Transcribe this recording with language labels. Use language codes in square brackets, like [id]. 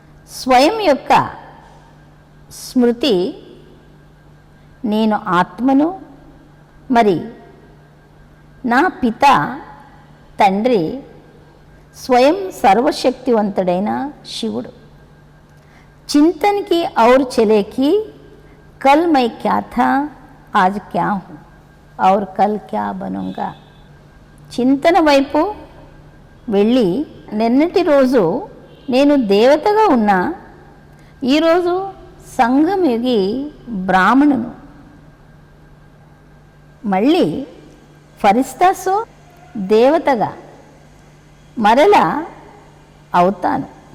[te] స్వయం యొక్క స్మృతి నేను ఆత్మను, మరి నా పిత తండ్రి स्वयं सर्वशक्तिवंतुडैन शिवुडु. [hi] चिंतन की और चले कि कल मैं क्या था, आज क्या हूँ और कल क्या बनूंगा. [te] చింతన వైపు వెళ్ళి నిన్నటి రోజు నేను దేవతగా ఉన్నా, ఈరోజు సంగమయుగి బ్రాహ్మణును, మళ్ళీ ఫరిస్తాసో దేవతగా మరలా అవుతాను.